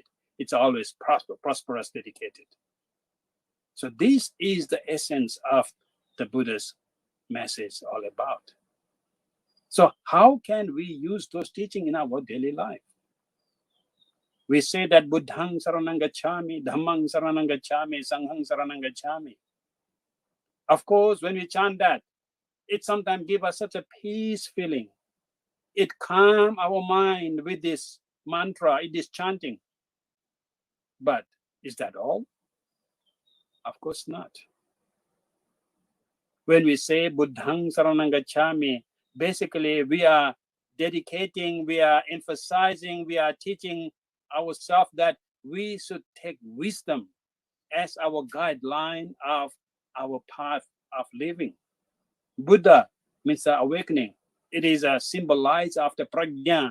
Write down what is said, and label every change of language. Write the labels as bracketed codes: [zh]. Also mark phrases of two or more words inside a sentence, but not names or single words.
[en] It's always prosperous dedicated. So this is the essence of the Buddha's message all about. So how can we use those teachings in our daily life? [pi] We say that Buddhang saranang gacchami, Dhammang saranang gacchami, Sanghang saranang gacchami. [en] Of course, when we chant that, it sometimes gives us such a peace feeling. It calms our mind with this mantra, it is chanting. But is that all? Of course not. When we say [pi] Buddhang saranang gacchami, [en] basically we are dedicating, we are emphasizing, we are teaching ourselves that we should take wisdom as our guideline of our path of living. Buddha means awakening. It is a symbolize of the prajna.